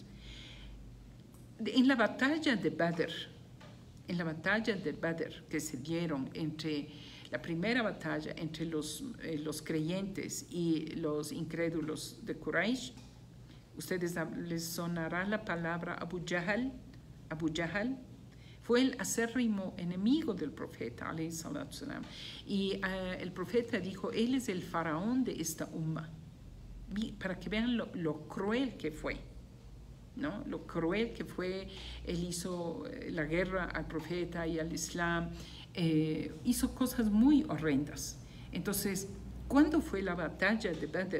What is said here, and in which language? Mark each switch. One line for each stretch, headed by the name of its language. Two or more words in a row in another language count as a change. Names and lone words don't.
Spanish: En la batalla de Badr, que se dieron la primera batalla entre los creyentes y los incrédulos de Quraysh, ustedes les sonará la palabra Abu Jahl. Fue el acérrimo enemigo del profeta,
Arabic: عليه الصلاة والسلام.
Spanish: Y el profeta dijo, él es el faraón de esta umma. Para que vean lo cruel que fue, ¿no? Lo cruel que fue. Él hizo la guerra al profeta y al Islam. Hizo cosas muy horrendas. Entonces, ¿cuándo fue la batalla de Badr?